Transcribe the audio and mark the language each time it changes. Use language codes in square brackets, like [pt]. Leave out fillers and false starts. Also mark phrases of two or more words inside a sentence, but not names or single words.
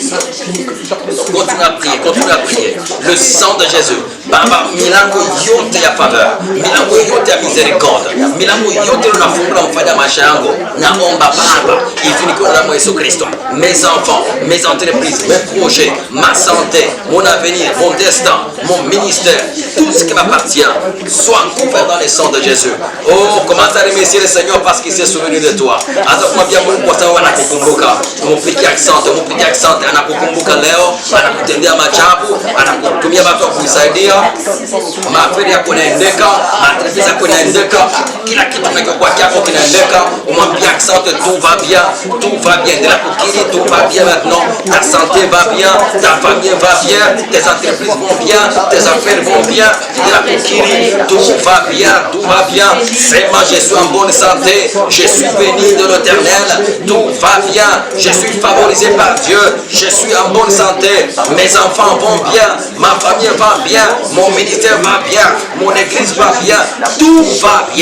[fr] Continue à prier, continue à prier. Le sang de Jésus. [sw] Baba, milango yote ya faveur, milango yote ya miséricorde, milango yote unafungula mfanya maisha yangu. Naomba Baba, ifunikiwe na damu ya Yesu Kristo. [fr] Mes enfants, mes entreprises, mes projets, ma santé, mon avenir, mon destin, mon ministère, tout ce qui m'appartient, soit couvert dans le sang de Jésus. Oh, commence à remercier le Seigneur parce qu'il s'est souvenu de toi. [sw] Hata kumwambia Mungu kwa sababu anakukumbuka. Mupige asante, anakukumbuka leo, anakutendea maajabu, anakutumia watu wa kukusaidia. Maferi yako inaendeka, matrepesa yako inaendeka, kila kitu kinachokuwa chako kinaendeka. Umwambia asante, [fr] tout va bien, tout va bien. De la coquille, tout va bien maintenant. Ta santé va bien, ta famille va bien, tes entreprises vont bien, tes affaires vont bien. De la coquille, tout va bien, tout va bien. C'est moi, je suis en bonne santé, je suis béni de l'Éternel, tout va bien, je suis favorisé par Dieu, je suis en bonne santé, mes enfants vont bien, ma famille va bien, mon ministère va bien, mon église va bien, tout va bien.